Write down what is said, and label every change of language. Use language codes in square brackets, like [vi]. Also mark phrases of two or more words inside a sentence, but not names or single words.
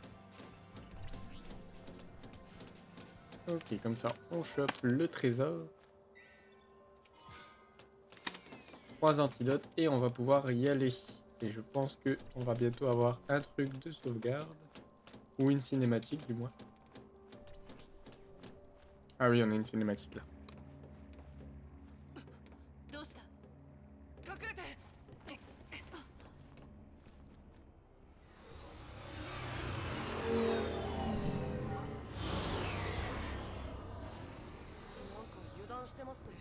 [fr] Ok, comme ça, on chope le trésor. 3 antidotes et on va pouvoir y aller. Et je pense que on va bientôt avoir un truc de sauvegarde. Ou une cinématique, du moins. Ah oui, on a une cinématique là. [ja] どうした？隠れて。なんか油断してますね。